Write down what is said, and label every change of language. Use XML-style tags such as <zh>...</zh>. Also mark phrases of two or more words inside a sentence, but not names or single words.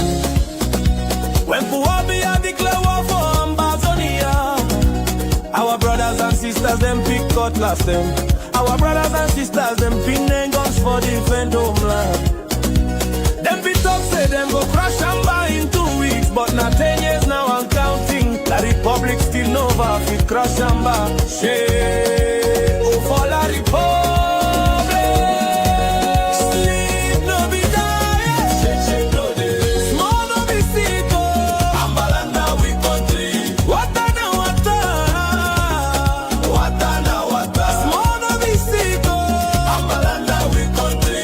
<wes>When Puwabia declare war for Ambazonia, our brothers and sisters them pick cutlass them. Our brothers and sisters them pin them guns for defend homeland. Them be talk say them go crash and buy in 2 weeks, but not 10 years now I'm counting. The Republic still nova fit crash and buy. Shame for la Republic. Sleep no be die, shake no day. Small no be sick, Ambalanda we country. Wata na wata, wata na wata. Small no be sick, Ambalanda we country.</wes>